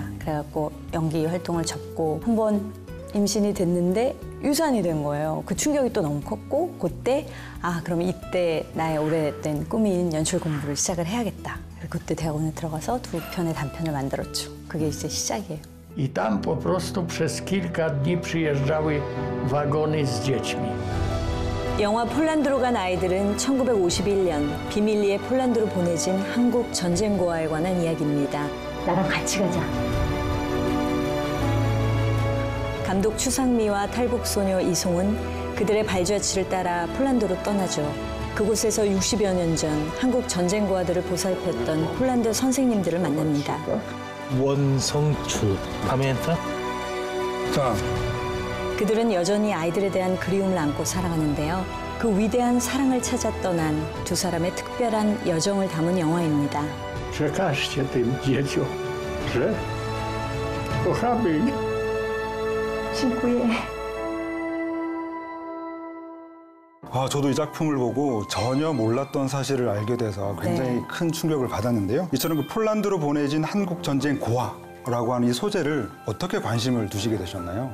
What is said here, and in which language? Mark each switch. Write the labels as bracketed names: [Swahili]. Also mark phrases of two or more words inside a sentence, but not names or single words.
[Korean] 그래갖고 연기 활동을 접고 한번 임신이 됐는데 유산이 된 거예요. 그 충격이 또 너무 컸고 그때 그럼 이때 나의 오래된 꿈인 연출 공부를 시작을 해야겠다. 그때 대학원에 들어가서 2편의 단편을 만들었죠. 그게 이제 시작이에요. [Polish] I tam po prostu przez kilka dni przyjeżdżały wagony z dziećmi. [Korean] 영화 폴란드로 간 아이들은 1951년 비밀리에 폴란드로 보내진 한국 전쟁고아에 관한 이야기입니다. 나랑 같이 가자. 감독 추상미와 탈북소녀 이송은 그들의 발자취를 따라 폴란드로 떠나죠. 그곳에서 60여 년 전 한국 전쟁고아들을 보살폈던 폴란드 선생님들을 만납니다. [Polish] 원성추, pamięta? [Korean] 자, 그들은 여전히 아이들에 대한 그리움을 안고 살아가는데요. 그 위대한 사랑을 찾아 떠난 두 사람의 특별한 여정을 담은 영화입니다. [Polish] Przekażcie tym dzieciom, że kochamy ich. [Korean] 친구의 저도 이 작품을 보고 전혀 몰랐던 사실을 알게 돼서 굉장히 네. 큰 충격을 받았는데요. 이처럼 그 폴란드로 보내진 한국 전쟁 고아라고 하는 이 소재를 어떻게 관심을 두시게 되셨나요?